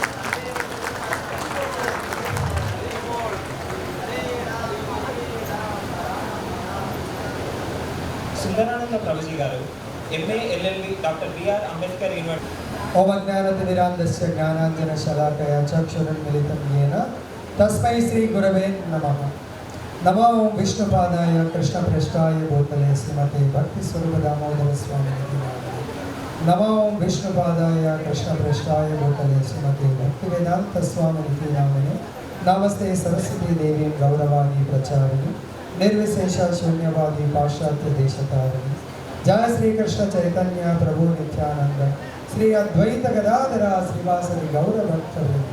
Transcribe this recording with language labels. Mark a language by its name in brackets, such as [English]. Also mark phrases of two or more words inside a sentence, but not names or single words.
[Telugu] సుందరానంద ప్రభుజీ గారు ఎంఏ ఎల్ఎల్బి డాక్టర్ బిఆర్ అంబేద్కర్ యూనివర్సిటీ [Sanskrit] ఓం అజ్ఞానతిమిరాంధస్య జ్ఞానాంజనశలాకయా చక్షురున్మిలితం येन తస్మై శ్రీ గురవే నమః. నమో విష్ణుపాదాయ కృష్ణప్రేష్టాయ భూతలే శ్రీమతే భక్తి స్వరూప దామోదర స్వామి నమో విష్ణుపాదాయ కృష్ణప్రేష్టాయ భూతలే శ్రీమతే భక్తి వేదాంత స్వామి నామిని నమస్తే సరస్వతీ దేవి గౌరవాది ప్రచారిణి నిర్విశేష శూన్యవాది పాశ్చాత్య దేశతారిణి జయ శ్రీకృష్ణ చైతన్య ప్రభు నిత్యానంద శ్రీ అద్వైత గదాధర శ్రీవాసరి గౌరభక్త వృంద.